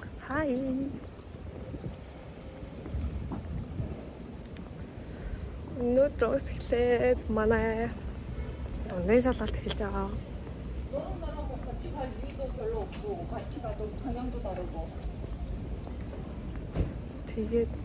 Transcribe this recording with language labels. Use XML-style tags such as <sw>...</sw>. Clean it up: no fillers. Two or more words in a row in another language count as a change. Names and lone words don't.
<mn>Хай. Өнөөдрөөс эхлээд манай дундын шалгалт эхэлж байгаа.</mn> <ko>너랑 나랑 뭐 같이 갈 이유도 별로 없고 같이 가도 방향도 다르고</ko> <mn>Тэгээд</mn>